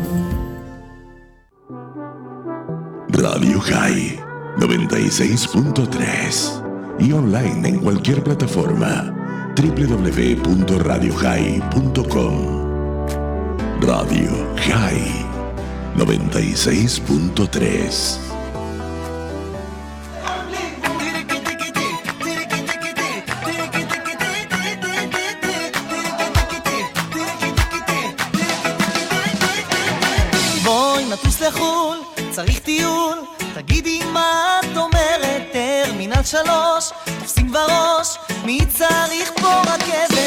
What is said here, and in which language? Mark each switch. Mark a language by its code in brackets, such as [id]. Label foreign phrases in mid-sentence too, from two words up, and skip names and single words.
[es] Radio High 96.3 y online en cualquier plataforma www.radiohigh.com. Radio High 96.3. [he] בואי נטוס לחול, צריך טיול, תגידי מה את אומרת, טרמינל 3, תופסים בראש, מי צריך פה רכבת,